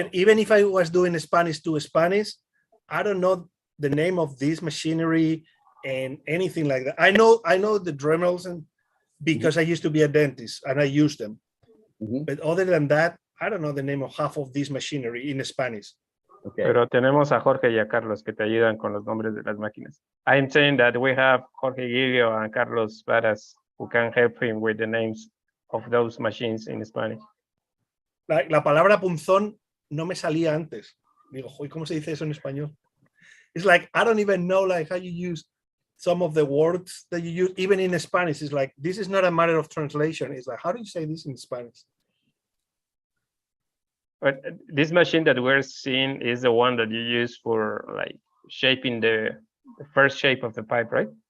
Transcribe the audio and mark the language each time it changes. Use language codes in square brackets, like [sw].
[en] And even if I was doing Spanish to Spanish, I don't know the name of this machinery and anything like that. I know the Dremels, and because I used to be a dentist and I use them. But other than that, I don't know the name of half of this machinery in Spanish. Okay. [es] Pero tenemos a Jorge y a Carlos que te ayudan con los nombres de las máquinas. [en] I'm saying that we have Jorge Giglio and Carlos Varas who can help him with the names of those machines in Spanish. [es] La palabra punzón no me salía antes. Digo, ¿cómo se dice eso en español? [en] It's like, I don't even know like how you use some of the words that you use, even in Spanish. It's like, this is not a matter of translation. It's like, how do you say this in Spanish? But this machine that we're seeing is the one that you use for like shaping the first shape of the pipe, right?